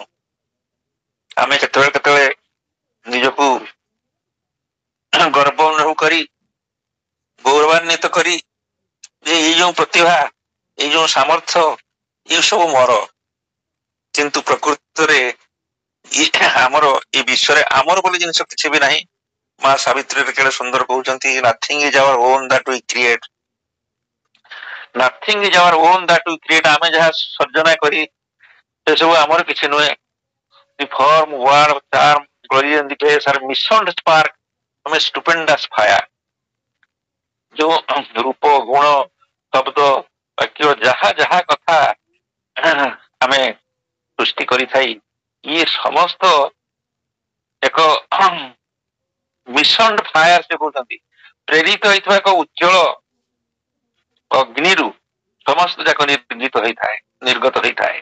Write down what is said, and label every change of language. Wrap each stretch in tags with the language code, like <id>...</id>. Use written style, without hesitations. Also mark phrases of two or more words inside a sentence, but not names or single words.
<or>ଆମେ କେତେବେଳେ କେତେବେଳେ ନିଜକୁ ଗର୍ବ ଅନୁଭବ କରି, ଗୌରବାନ୍ୱିତ କରି ଯେ ଏଇ ଯୋଉ ପ୍ରତିଭା, ଏଇ ଯୋଉ ସାମର୍ଥ୍ୟ, ଏ ସବୁ ମୋର। କିନ୍ତୁ ପ୍ରକୃତରେ ଆମର ଏ ବିଶ୍ୱରେ ଆମର ବୋଲି ଜିନିଷ କିଛି ବି ନାହିଁ। ମା ସାବିତ୍ରୀ କେଡେ ସୁନ୍ଦର କହୁଛନ୍ତି,</or> <en>nothing is our own that we create, nothing is our own that we create।</en> <or>ଆମେ ଯାହା ସର୍ଜନା କରି ସେସବୁ ଆମର କିଛି ନୁହେଁ।</or> <en>The form, word, charm, glory and the grace are missioned spark from a stupendous fire।</en> <or>ଯୋଉ ରୂପ, ଗୁଣ, ଶବ୍ଦ, ବାକ୍ୟ, ଯାହା ଯାହା କଥା ଆମେ ସୃଷ୍ଟି କରିଥାଇ, ଇଏ ସମସ୍ତ ଏକ</or> <en>mission fire,</en> <or>ସେ କହୁଛନ୍ତି ପ୍ରେରିତ ହେଇଥିବା ଏକ ଉଜ୍ଜଳ ଅଗ୍ନିରୁ ସମସ୍ତ ଯାକ ନିର୍ଗତ ହେଇଥାଏ।</or>